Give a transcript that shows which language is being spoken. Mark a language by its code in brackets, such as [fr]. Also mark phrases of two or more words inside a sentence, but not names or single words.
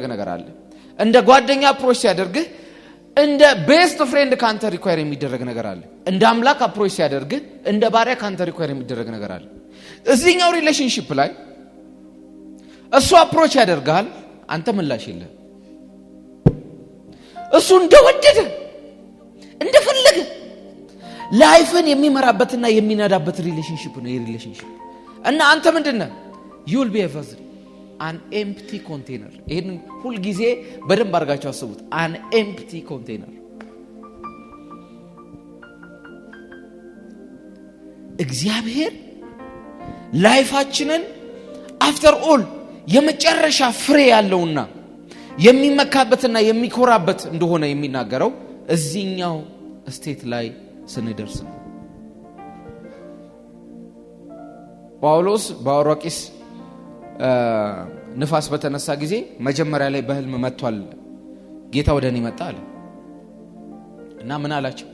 [am] ነገር አለ። እንደ ጓደኛ አፕሮች ሲያደርግህ እንደ ቤስት ፍሬንድ ካንተ ሪኳየር የሚደረግ ነገር አለ። እንደ አምላክ አፕሮች ሲያደርግህ እንደ ባሪያ ካንተ ሪኳየር የሚደረግ ነገር አለ። እዚህኛው ሪሌሽንሺፕ ላይ እሱ አፕሮች ያደርጋል፣ አንተ ምላሽ የለም። እሱ እንደወደደ እንደፈለገ ላይፍን የሚመራበትና የሚነዳበት ሪሌሽንሺፕ ነው ይሄ ሪሌሽንሺፕ። እና አንተ ምንድነው? [en] you will be a vessel, an empty container። [am] ይሄን ሁሉ ጊዜ በደንብ አድርጋችሁ አስቡት። [en] an empty container። [am] እግዚአብሔር ላይፋችንን [en] after all [am] የመጨረሻ ፍሬ ያለውና የሚመካበትና የሚኮራበት እንደሆነ የሚናገረው እዚህኛው ስቴት ላይ ስንደርስ ነው። ጳውሎስ በአውራቂስ ንፋስ በተነሳ ጊዜ መጀመሪያ ላይ በህልም መጥቷል፣ ጌታ ወደኔ መጣ አለ እና ምን አላቸው?